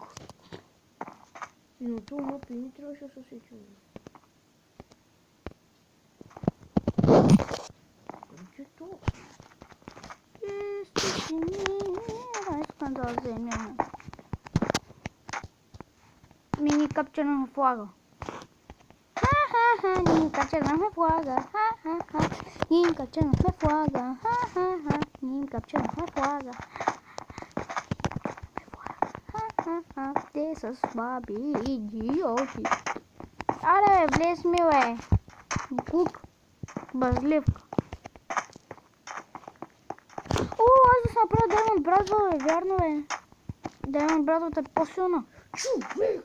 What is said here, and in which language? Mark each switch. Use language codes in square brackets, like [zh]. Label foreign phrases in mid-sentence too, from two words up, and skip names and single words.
[bg] И на това мапи не трябваше да се сече. Къде то? Искам да вземем. Мини капчерна флага. Ха-ха-ха, ние капчернахме флага. Ха-ха-ха, ние капчернахме флага. Ха-ха-ха, ние капчернахме флага. Ха-ха-ха, те са слаби идиоти. Аре, влез ми, бе. Кук. Базливка. Аз да съм направил Diamond Brazil, бе, вярно, бе. Diamond Brazil е по-силна. Човек!